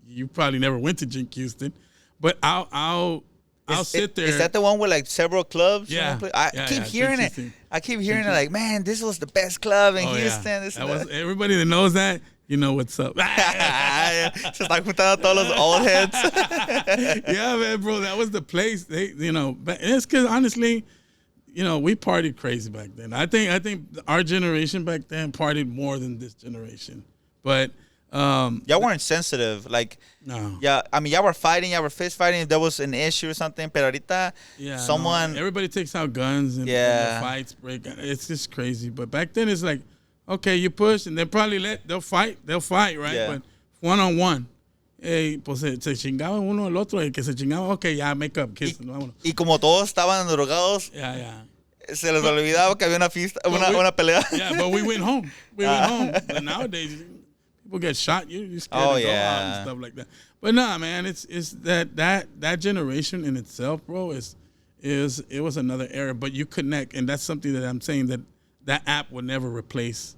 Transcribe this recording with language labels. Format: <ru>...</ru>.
<en>You probably never went to Drink Houston, but I'll sit there. Is that the one with like several clubs? Yeah. I keep hearing it. I keep hearing it like, man, this was the best club in Houston. Everybody that knows that, You know what's up.</en> <es>Se están juntando todos los</es> <en>old heads. Yeah, man, bro, that was the place. It's because honestly, we partied crazy back then. I think our generation back then partied more than this generation. But y'all weren't sensitive. Like, no. Yeah, I mean, y'all were fighting, y'all were fist fighting if there was an issue or something.</en> <es>Pero ahorita,</es> <en>everybody takes out guns and the fights break. It's just crazy. But back then, it's like, okay, you push, and they'll probably they'll fight, right? Yeah. But one-on-one.</en> <es>Hey, pues se chingaba uno al otro, el que se chingaba, okay, ya,</es> <en>make up, kiss.</en> <es>Y como todos estaban drogados, se les olvidaba que había una pelea.</es> <en>Yeah, but we went home. But nowadays, people get shot, you're scared to go out and stuff like that. But nah, man, it's that generation in itself, bro, it was another era. But you connect, and that's something that I'm saying that app would never replace.</en>